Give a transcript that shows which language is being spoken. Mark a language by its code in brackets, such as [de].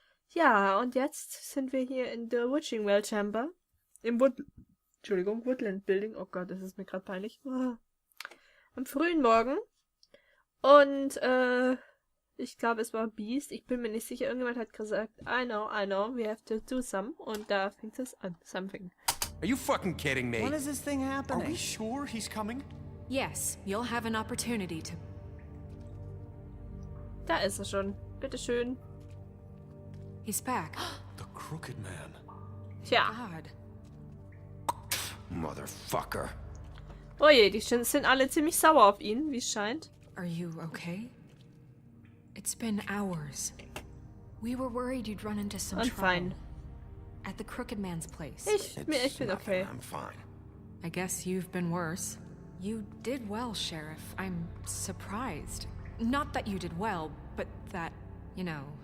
[de] Ja, und jetzt sind wir hier in der Witching Well Chamber. Im Woodland Building. Oh Gott, das ist mir gerade peinlich. Am frühen Morgen. Und, ich glaube, es war Beast. Ich bin mir nicht sicher. Irgendjemand hat gesagt, [en] I know, we have to do some. [de] Und da fängt es an. [en] Something. Are you fucking kidding me? When is this thing happening? Are we sure he's coming? Yes, you'll have an opportunity to... [de] Da ist er schon. Bitteschön. [en] He's back. The Crooked Man. [de] Tja. [en] God. Motherfucker. [de] Oh je, die sind alle ziemlich sauer auf ihn, wie es scheint. [en] Are you okay? It's been hours. We were worried you'd run into some I'm trouble. fine. At the Crooked Man's place. [de] Ich bin okay. [en] I'm fine. I guess you've been worse. You did well, Sheriff. I'm surprised. Not that you did well, but that, you know...